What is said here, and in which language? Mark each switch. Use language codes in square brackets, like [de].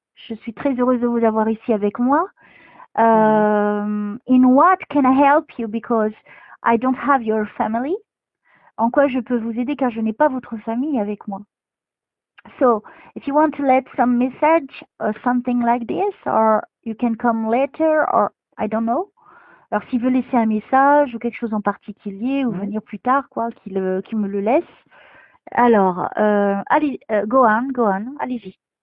[fr] Je suis très heureuse de vous avoir ici avec moi. [en] In what can I help you? Because I don't have your family. [fr] En quoi je peux vous aider car je n'ai pas votre famille avec moi. [en] So, if you want to let some message or something like this, or you can come later, or I don't know. [fr] Alors, s'il veut laisser un message ou quelque chose en particulier, ou venir plus tard, quoi, qu'il me le laisse. Alors, allez, [en] go on, [fr] allez-y.